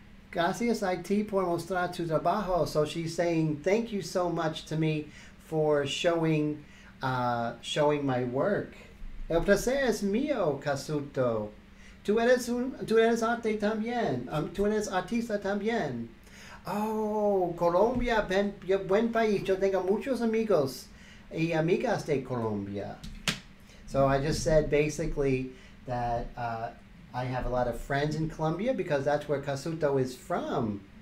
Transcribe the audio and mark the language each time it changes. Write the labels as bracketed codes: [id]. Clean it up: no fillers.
[es] Gracias a ti por mostrar tu trabajo. [en] So she's saying thank you so much to me for showing my work. [es] El placer es mío, Casuto. Tú eres arte también. Tú eres artista también. Oh, Colombia, buen país. Yo tengo muchos amigos y amigas de Colombia. [en] So I just said basically that I have a lot of friends in Colombia because that's where Casuto is from.